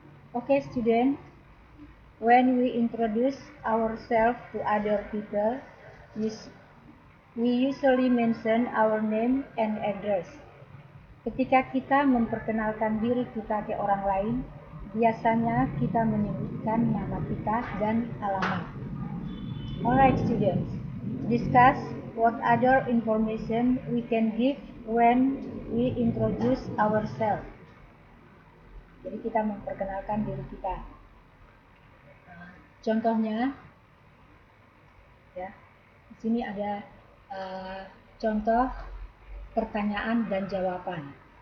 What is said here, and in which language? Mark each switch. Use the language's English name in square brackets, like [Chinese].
[English] Okay, student, when we introduce ourselves to other people, we usually mention our name and address. [Indonesian] Ketika kita memperkenalkan diri kita ke orang lain, biasanya kita menyebutkan nama kita dan alamat. [English] Alright, students, discuss what other information we can give when we introduce ourselves. [Indonesian] Jadi kita memperkenalkan diri kita. Contohnya, ya, di sini ada contoh pertanyaan dan jawaban.